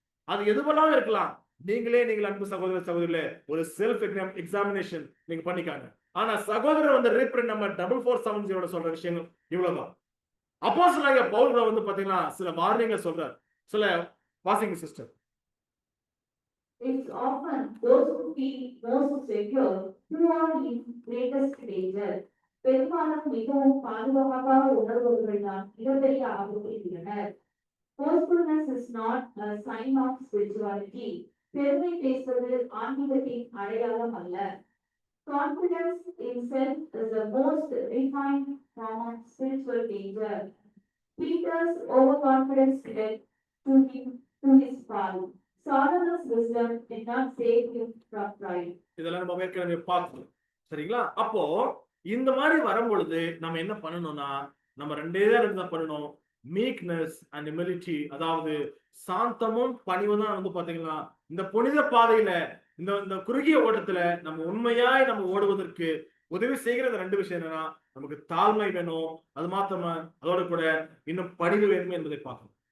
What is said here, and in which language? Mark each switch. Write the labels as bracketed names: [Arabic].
[Tamil] அது எதுவெல்லாம் இருக்கலாம். நீங்கள் அன்பு சகோதர சகோதரிகளே, ஒரு செல்ஃப் எக்ஸாமினேஷன் நீங்க பண்ணிக்காங்க. ஆனா சகோதரர் வந்து ரீப்ரிண்ட் நம்பர் 4470 சொல்ற விஷயங்கள் இவ்வளவுதான். அப்போஸ்தலனாகிய பவுல் வந்து பாத்தீங்கன்னா சில வார்னிங்கள் சொல்றார். சில வாசிங்க sister. [English] It's often those who feel most secure who are in greatest danger. [Tamil] பெரும்பாலும் மிகவும் பாதுகாப்பாக உணர்பவர்கள் தான் மிகப்பெரிய ஆபத்தில் உள்ளனர். [English] Boastfulness is not a sign of spirituality. [Tamil] பெருமை பேசுவது ஆன்மீகத்தின் அடையாளம் அல்ல. [English] Confidence in self is the most refined form of spiritual danger. Peter's overconfidence led to his fall. Solomon's wisdom did not save him from pride. [Tamil] இதெல்லாம் நம்ம ஏற்கனவே பார்த்தோம், சரிங்களா? அப்போ இந்த மாதிரி வரும்பொழுது நம்ம என்ன பண்ணணும்னா, நம்ம ரெண்டே தான் பண்ணணும், [English] Meekness and humility. [Tamil] அதாவது சாந்தமும் பணிவும் தான் வந்து பாத்தீங்கன்னா இந்த புனித பாதையில இந்த குறுகிய ஓட்டத்துல நம்ம உண்மையாய் நம்ம ஓடுவதற்கு உதவி செய்கிற 2 விஷயம் என்னன்னா, நமக்கு தாழ்மை வேணும், அது மாத்திரமா அதோட கூட இன்னும் பணிவு வேணும் என்பதை பார்க்கணும்.